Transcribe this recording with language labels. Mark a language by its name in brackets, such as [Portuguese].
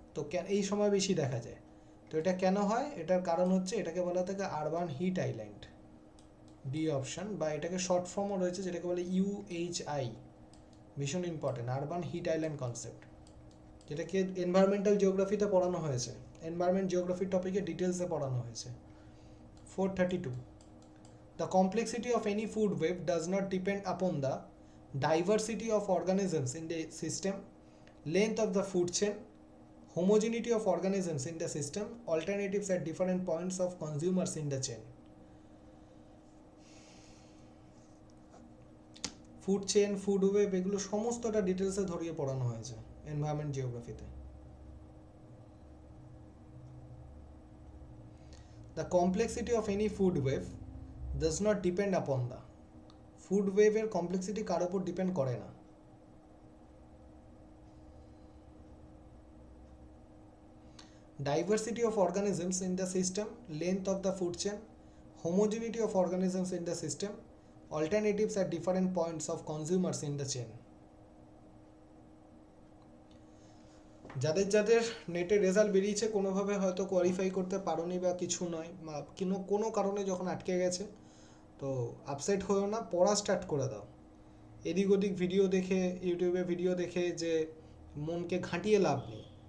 [Bangla] তো এই সময় বেশি দেখা যায়। তো এটা কেন হয়, এটার কারণ হচ্ছে এটাকে বলা থাকে urban hit island, D option, বা এটাকে শর্ট ফর্মও রয়েছে যেটাকে বলে UHI, ভীষণ important, urban hit island concept, যেটাকে এনভায়রনমেন্টাল জিওগ্রাফিতে পড়ানো হয়েছে, এনভায়রনমেন্ট জিওগ্রাফির টপিকে ডিটেলসে পড়ানো হয়েছে। 432. [English] The complexity of any food web does not depend upon the diversity of organisms in the system, length of the food chain, homogeneity of organisms in the system, alternatives at different points of consumers in the chain. [Bangla] Food chain, food web, এগুলো সমস্তটা ডিটেলসে ধরিয়ে পড়ানো হয়েছে environment জিওগ্রাফিতে। [English] The complexity of any food wave does not depend upon the food wave [Bangla] এর complexity কার উপর depend করে না। [English] Diversity of organisms in the system, length of the food chain, homogeneity of organisms in the system, alternatives at different points of consumers in the chain. [Bangla] যাদের যাদের নেটের result বেরিয়েছে কোনোভাবে হয়তো কোয়ালিফাই করতে পারোনি বা কিছু নয়, কোনো কারণে যখন আটকে গেছে, তো আপসেট হয়েও না, পড়া স্টার্ট করে দাও। এদিক ওদিক ভিডিও দেখে, ইউটিউবে ভিডিও দেখে যে মনকে ঘাঁটিয়ে লাভ নেই।